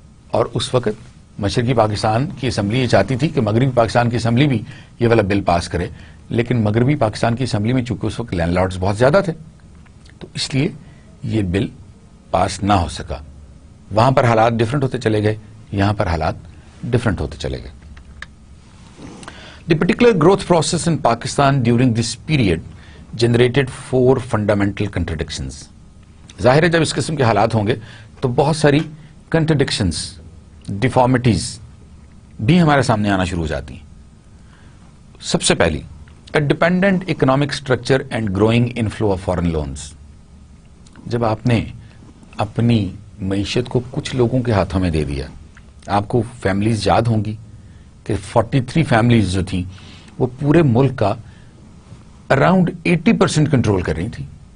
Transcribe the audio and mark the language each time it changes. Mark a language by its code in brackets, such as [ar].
[ur] اور اس وقت مشرقی پاکستان کی اسمبلی یہ چاہتی تھی کہ مغربی پاکستان کی اسمبلی بھی یہ والا بل پاس کرے، لیکن مغربی پاکستان کی اسمبلی میں چونکہ اس وقت لینڈ لارڈز بہت زیادہ تھے تو اس لیے یہ بل پاس نہ ہو سکا. وہاں پر حالات ڈفرنٹ ہوتے چلے گئے، یہاں پر حالات ڈفرنٹ ہوتے چلے گئے. [en] The particular growth process in Pakistan during this period generated 4 fundamental contradictions. [ur] ظاہر ہے جب اس قسم کے حالات ہوں گے تو بہت ساری کنٹرڈکشنز، ڈیفارمیٹیز بھی ہمارے سامنے آنا شروع ہو جاتی ہیں. سب سے پہلی [en] a dependent economic structure and growing inflow of foreign loans. [ur] جب آپ نے اپنی معیشت کو کچھ لوگوں کے ہاتھوں میں دے دیا، آپ کو فیملیز یاد ہوں گی کہ 43 فیملیز جو تھیں وہ پورے ملک کا अराउंड 80% कंट्रोल कर रही थी।